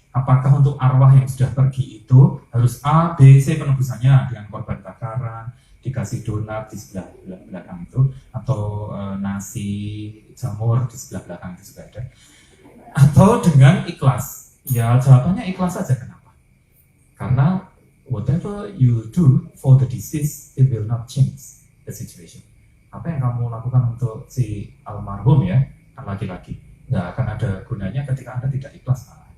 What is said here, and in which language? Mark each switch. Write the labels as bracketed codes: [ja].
[id] Apakah untuk arwah yang sudah pergi itu harus A, B, C penebusannya dengan korban bakaran, dikasih donat di sebelah belakang itu, atau nasi jamur di sebelah belakang itu juga ada, atau dengan ikhlas? Ya jawabannya ikhlas saja. Kenapa? Karena [en] whatever you do for the deceased, it will not change the situation. [id] Apa yang kamu lakukan untuk si almarhum ya, kan laki-laki, nggak akan ada gunanya ketika Anda tidak ikhlas.